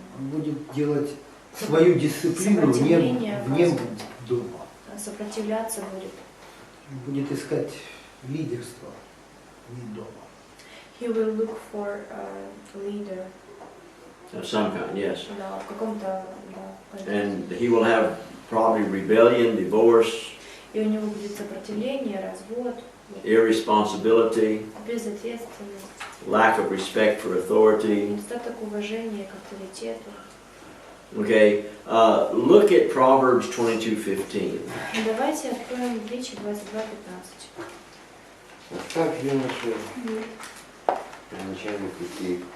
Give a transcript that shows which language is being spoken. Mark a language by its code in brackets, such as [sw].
[ru] будет делать свою дисциплину вне дома. Сопротивляться будет. Будет искать лидерство вне дома. [en] He will look for a leader. Of some kind, yes. [ru] Да, в каком-то, да. [en] And he will have probably rebellion, divorce. [ru] И у него будет сопротивление, развод. [en] Irresponsibility. [ru] Безответственность. [en] Lack of respect for authority. [ru] Недостаток уважения к авторитету. [en] Okay, look at Proverbs 22:15. [ru] Давайте откроем Притчи 22:15. Оставь юноше начальник пути.